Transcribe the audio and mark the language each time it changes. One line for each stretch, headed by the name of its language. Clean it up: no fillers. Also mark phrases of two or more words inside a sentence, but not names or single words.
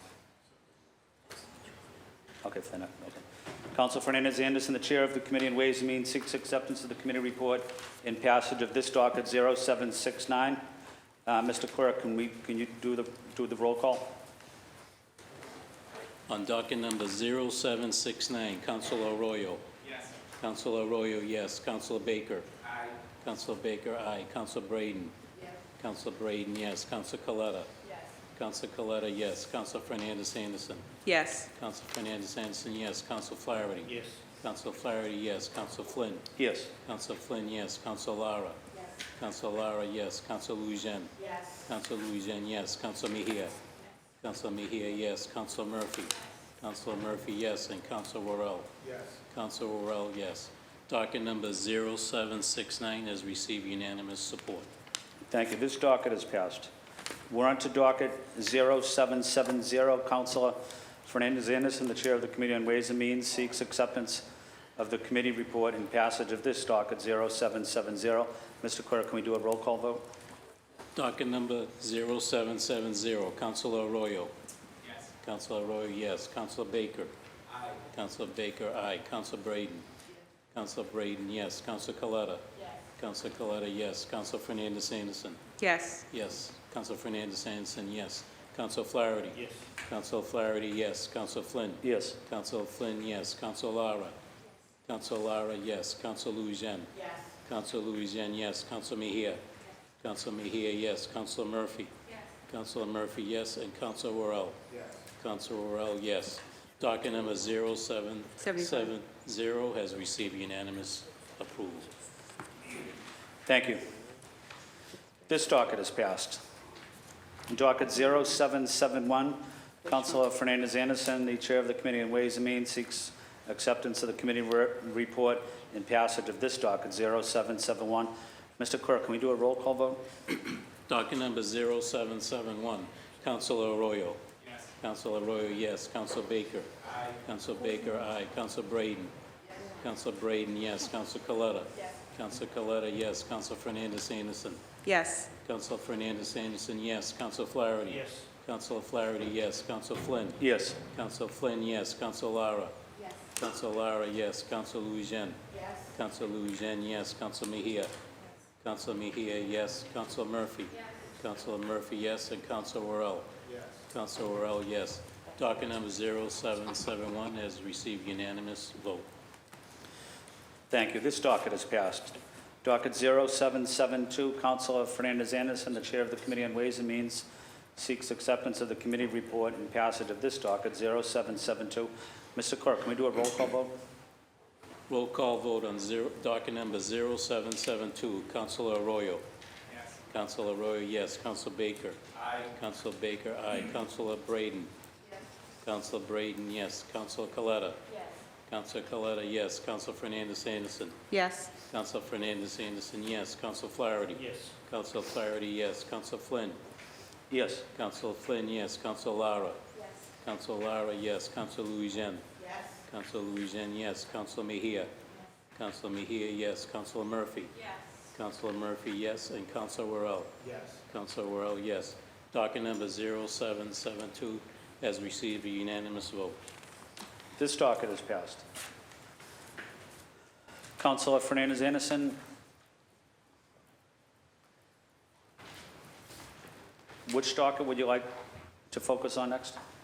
English: Okay, fair enough. Okay. Councilor Fernandez Anderson, the Chair of the Committee on Ways and Means, seeks acceptance of the committee report in passage of this docket 0769. Mr. Clerk, can you do the roll call? On docket number 0769, Councilor Arroyo. Yes. Councilor Arroyo, yes. Councilor Baker. Aye. Councilor Baker, aye. Councilor Braden. Yes. Councilor Braden, yes. Councilor Coletta. Yes. Councilor Coletta, yes. Councilor Fernandez Anderson. Yes. Councilor Fernandez Anderson, yes. Councilor Flaherty. Yes. Councilor Flaherty, yes. Councilor Flynn. Yes. Councilor Flynn, yes. Councilor Lara. Yes. Councilor Lara, yes. Councilor Lujan. Yes. Councilor Lujan, yes. Councilor Mejia. Councilor Mejia, yes. Councilor Murphy. Councilor Murphy, yes. And Councilor Worrell. Yes. Councilor Worrell, yes. Docket number 0769 has received unanimous support. Thank you. This docket is passed. We're on to docket 0770. Councilor Fernandez Anderson, the Chair of the Committee on Ways and Means, seeks acceptance of the committee report in passage of this docket 0770. Mr. Clerk, can we do a roll call vote? Docket number 0770, Councilor Arroyo. Yes. Councilor Arroyo, yes. Councilor Baker. Aye. Councilor Baker, aye. Councilor Braden. Councilor Braden, yes. Councilor Coletta. Yes. Councilor Coletta, yes. Councilor Fernandez Anderson. Yes. Yes. Councilor Fernandez Anderson, yes. Councilor Flaherty. Yes. Councilor Flaherty, yes. Councilor Flynn. Yes. Councilor Flynn, yes. Councilor Lara. Councilor Lara, yes. Councilor Lujan. Yes. Councilor Lujan, yes. Councilor Mejia. Councilor Mejia, yes. Councilor Murphy. Yes. Councilor Murphy, yes. And Councilor Worrell. Yes. Councilor Worrell, yes. Docket number 0770 has received unanimous approval. Thank you. This docket is passed. Docket 0771, Councilor Fernandez Anderson, the Chair of the Committee on Ways and Means, seeks acceptance of the committee report and passage of this docket 0771. Mr. Clerk, can we do a roll call vote? Docket number 0771, Councilor Arroyo. Yes. Councilor Arroyo, yes. Councilor Baker. Aye. Councilor Baker, aye. Councilor Braden. Yes. Councilor Braden, yes. Councilor Coletta. Yes. Councilor Coletta, yes. Councilor Fernandez Anderson. Yes. Councilor Fernandez Anderson, yes. Councilor Flaherty. Yes. Councilor Flaherty, yes. Councilor Flynn. Yes. Councilor Flynn, yes. Councilor Lara. Yes. Councilor Lara, yes. Councilor Louisiana. Yes. Councilor Louisiana, yes. Councilor Mejia. Councilor Mejia, yes. Councilor Murphy. Yes. Councilor Murphy, yes. And Councilor Worrell. Yes. Councilor Worrell, yes. Docket number 0771 has received unanimous vote. Thank you. This docket is passed. Docket 0772, Councilor Fernandez Anderson, the Chair of the Committee on Ways and Means, seeks acceptance of the committee report and passage of this docket 0772. Mr. Clerk, can we do a roll call vote? Roll call vote on docket number 0772. Councilor Arroyo. Yes. Councilor Arroyo, yes. Councilor Baker. Aye. Councilor Baker, aye. Councilor Braden. Yes. Councilor Braden, yes. Councilor Coletta. Yes. Councilor Coletta, yes. Councilor Fernandez Anderson. Yes. Councilor Fernandez Anderson, yes. Councilor Flaherty. Yes. Councilor Flaherty, yes. Councilor Flynn. Yes. Councilor Flynn, yes. Councilor Lara. Yes. Councilor Lara, yes. Councilor Louisiana. Yes. Councilor Louisiana, yes. Councilor Mejia. Councilor Mejia, yes. Councilor Murphy. Yes. Councilor Murphy, yes. And Councilor Worrell. Yes. Councilor Worrell, yes. Docket number 0772 has received a unanimous vote. This docket is passed. Councilor Fernandez Anderson. Which docket would you like to focus on next?